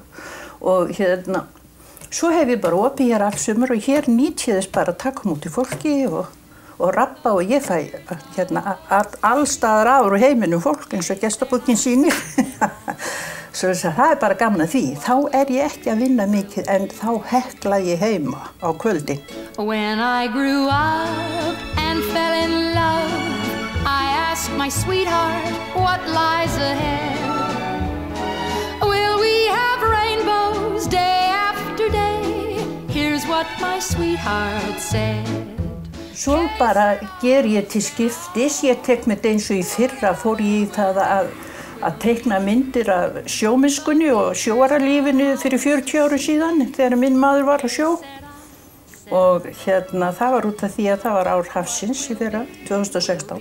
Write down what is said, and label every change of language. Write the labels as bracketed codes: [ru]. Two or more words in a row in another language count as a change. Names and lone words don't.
[is] Og svo hef ég bara opið hér alls sumar og hér nýt ég þess bara að taka múti fólki og rappa og ég fæ allstaðar áður úr heiminum fólk eins og gestabókin sýnir. Svo það bara gaman að því. Þá ég ekki að vinna mikið en þá hekla ég heima á kvöldin. [en] When I grew up and fell in love, I asked my sweetheart what lies ahead. Will we have rainbows day after day? Here's what my sweetheart said. [is] Svo bara ég til skiptis, ég tek með þetta eins og í fyrra fór ég í það að teikna myndir af sjómennskunni og sjóaralífinu fyrir 40 árum síðan þegar minn maður var á sjó. Og það var út af því að það var ár hafsins í fyrra, 2016.